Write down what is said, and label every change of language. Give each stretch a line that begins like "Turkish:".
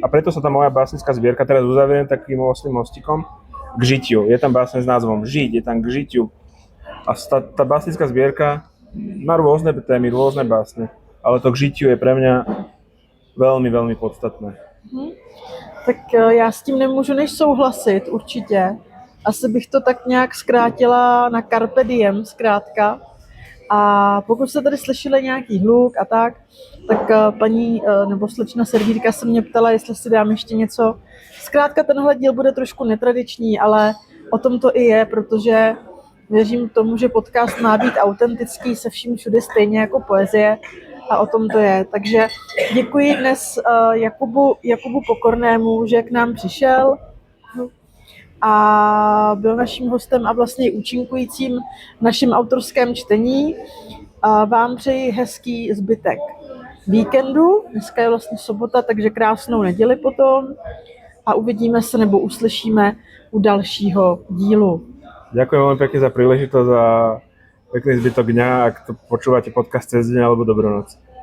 Slovak: A preto sa tá moja básnická zbierka teraz uzavriem takým oslým mostikom k žitiu. Je tam básne s názvom Žiť, je tam k žitiu. A tá básnická zbierka má rôzne témy, rôzne básne. Ale to k žitiu je pre mňa veľmi, veľmi podstatné.
Czech: Tak já s tím nemůžu než souhlasit, určitě. Asi bych to tak nějak zkrátila na carpe diem, zkrátka. A pokud jste tady slyšeli nějaký hluk a tak paní nebo slečna servírka se mě ptala, jestli si dám ještě něco. Zkrátka tenhle díl bude trošku netradiční, ale o tom to i je, protože věřím tomu, že podcast má být autentický se vším všude stejně jako poezie a o tom to je. Takže děkuji dnes Jakubu Pokornému, že k nám přišel a byl naším hostem a vlastně účinkujícím v našem autorském čtení. A vám přeji hezký zbytek víkendu. Dneska je vlastně sobota, takže krásnou neděli potom a uvidíme se nebo uslyšíme u dalšího dílu.
Slovak: Ďakujem veľmi pekne za príležitosť a pekný zbytok dňa, ak to počúvate podcast cez deň alebo dobrú noc.